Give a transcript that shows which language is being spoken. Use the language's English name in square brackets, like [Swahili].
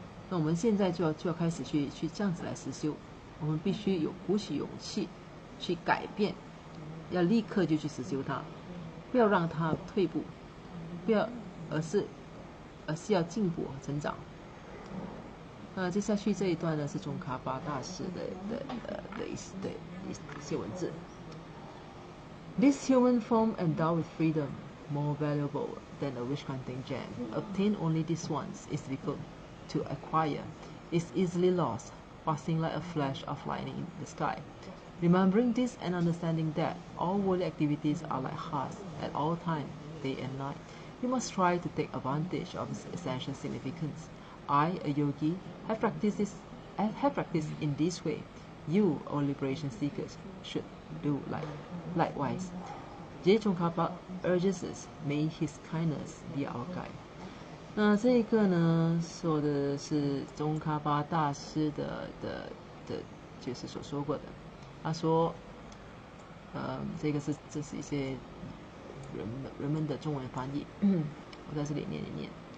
[Chinese] 那我们现在就要开始去这样子来实修。我们必须鼓起勇气去改变，要立刻就去实修它，不要让它退步，而是要进步和成长。接下去这一段呢是宗喀巴大师的一些文字。 [English] This human form endowed with freedom, more valuable than a wish-granting gem, obtained only this once, is difficult to acquire, is easily lost, passing like a flash of lightning in the sky. Remembering this and understanding that all worldly activities are like hearts at all times, day and night, we must try to take advantage of its essential significance. I, a yogi, have practiced in this way. You, O liberation seekers, should do likewise. J. Tsongkhapa urges us, may his kindness be our guide. [Chinese] 那这个呢，说的是宗喀巴大师的，就是所说过的。他说，这是一些人们的中文翻译，我在这里念一念。